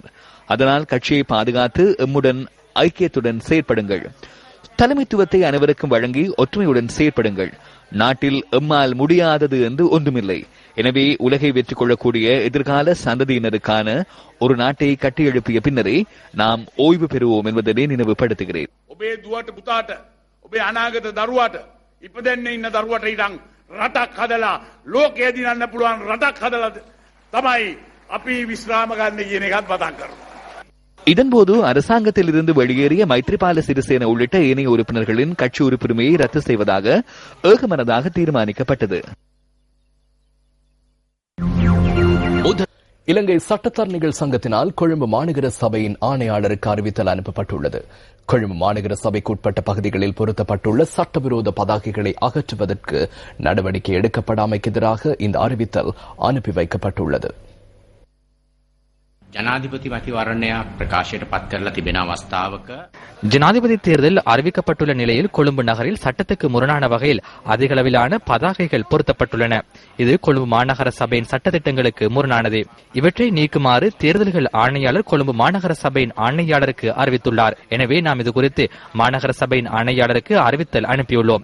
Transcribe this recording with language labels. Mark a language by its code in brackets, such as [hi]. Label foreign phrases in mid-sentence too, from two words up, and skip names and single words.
[ta] அதனால் கட்சியை பாதுகாத்து எம்முடன் ஐக்கியத்துடன் செயற்படுங்கள். தலைமைத்துவத்தை அனைவருக்கும் வழங்கி ஒற்றுமையுடன் செயற்படுங்கள். நாட்டில் எம்மால் முடியாதது என்று ஒன்றுமில்லை. எனவே உலகை வெற்றி கொள்ளக்கூடிய எதிர்கால சந்ததியினருக்கான ஒரு நாட்டை கட்டியெழுப்பிய பின்னரே நாம் ஓய்வு பெறுவோம் என்பதனை நினைவுபடுத்துகிறேன். [si] ඉපදෙන්නේ ඉන්න දරුවට ඉඳන් රටක් හදලා ලෝකයේ දිනන්න පුළුවන් රටක් හදලා තමයි අපි විශ්‍රාම ගන්න කියන එකත් මතක් කරනවා. [ta] இதன்போது அரசாங்கத்தில் இருந்து வெளியேறிய மைத்ரிபால சிறிசேன உள்ளிட்ட ஏனைய உறுப்பினர்களின் கட்சி உறுப்புரிமையை ரத்து செய்வதாக ஏகமனதாக தீர்மானிக்கப்பட்டது. இலங்கை சட்டத்தரணிகள் சங்கத்தினால் கொழும்பு மாநகர சபையின் ஆணையாளருக்கு அறிவித்தல் அனுப்பப்பட்டுள்ளது. கொழும்பு மாநகர சபைக்குட்பட்ட பகுதிகளில் பொருத்தப்பட்டுள்ள சட்டவிரோத பதாகைகளை அகற்றுவதற்கு நடவடிக்கை எடுக்கப்படாமைக்கு எதிராக இந்த அறிவித்தல் அனுப்பி வைக்கப்பட்டுள்ளது. [si] ஜனாதிபதி மதிவரණයක් ප්‍රකාශයට පත් කරලා තිබෙන අවස්ථාවක [ta] ஜனாதிபதி தேர்தல் அறிவிக்கப்பட்டுள்ள நிலையில் கொழும்பு நகரில் சட்டத்துக்கு முரணான வகையில் அதிகளவிலான பதாகைகள் பொருத்தப்பட்டுள்ளன. இது கொழும்பு மாநகர சபையின் சட்டத்திட்டங்களுக்கு முரணானது. இவற்றை நீக்குமாறு தேர்தல்கள் ஆணையாளர் கொழும்பு மாநகர சபையின் ஆணையாளருக்கு அறிவித்துள்ளார். எனவே நாம் இது குறித்து மாநகர சபையின் ஆணையாளருக்கு அறிவித்தல் அனுப்பியுள்ளோம்.